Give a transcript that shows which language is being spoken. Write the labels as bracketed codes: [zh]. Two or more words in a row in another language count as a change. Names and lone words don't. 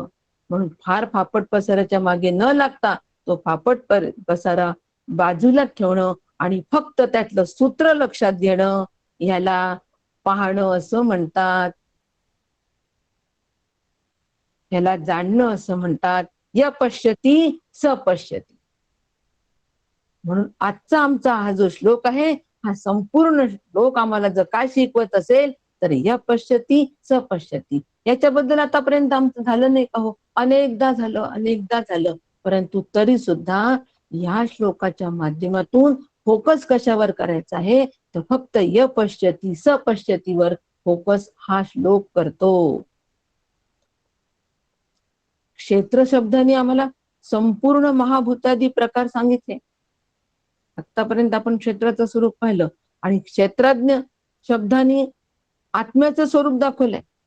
[mr] म्हणून फार फापट पसाराच्या मागे न लागता तो फापट पसारा बाजूला ठेवणं आणि फक्त त्यातलं सूत्र लक्षात घेणं, ह्याला पाहणं असं म्हणतात, ह्याला जाणणं असं म्हणतात. [sa] य पश्यति स पश्यति. [mr] म्हणून आजचा आमचा हा जो श्लोक आहे, हा संपूर्ण श्लोक आम्हाला जर काय शिकवत असेल तर या [sa] पश्यती स पश्यती [mr] याच्याबद्दल आतापर्यंत आमचं झालं नाही का हो? अनेकदा झालं, परंतु तरी सुद्धा या श्लोकाच्या माध्यमातून फोकस कशावर करायचा आहे? तर फक्त [sa] य पश्यती स पश्यतीवर [mr] फोकस हा श्लोक करतो. क्षेत्र शब्दाने आम्हाला संपूर्ण महाभूतादी प्रकार सांगितले. आतापर्यंत आपण क्षेत्राचं स्वरूप पाहिलं आणि क्षेत्रज्ञ शब्दाने आत्म्याचं स्वरूप दाखवलंय.